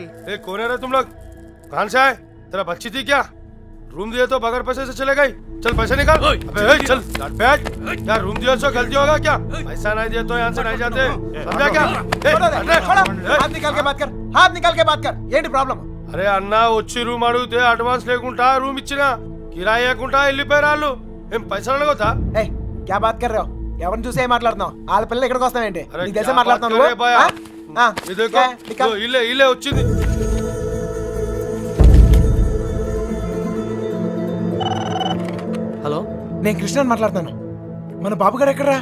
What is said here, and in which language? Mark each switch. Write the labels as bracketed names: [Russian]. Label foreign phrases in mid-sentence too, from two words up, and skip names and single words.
[Hindi] ए, कौन है रे तुम लोग? कहाँ से आए? तेरा बच्ची थी क्या? रूम दिए तो बगैर पैसे से चले गई? चल पैसे निकाल. अबे चल बैठ. क्या रूम दिया तो गलती होगा क्या? पैसा नहीं दिए तो यहाँ से नहीं जाते. समझा क्या? हाथ निकाल के बात कर, हाथ निकाल के बात कर. [Telugu] ఏంటి ప్రాబ్లం? అరే అన్న, వచ్చి రూమ్ అడిగితే అడ్వాన్స్ లేకుండా రూమ్ ఇచ్చినా, కిరాయి లేకుండా వెళ్ళిపోయారు వాళ్ళు. ఏం పైసలు అడగొద్దా? [Hindi] ऐ क्या बात कर रहे हो? [Telugu] ఎవరిని చూసే మాట్లాడుతున్నావు? వాళ్ళ పిల్లలు ఇక్కడికి వస్తావేంటి? నీకు తెలిసే మాట్లాడుతున్నావు నువ్వు? ఇల్లే ఇల్లే వచ్చింది. హలో, నేను కృష్ణని మాట్లాడుతాను. మన బాబు గారు ఎక్కడరా?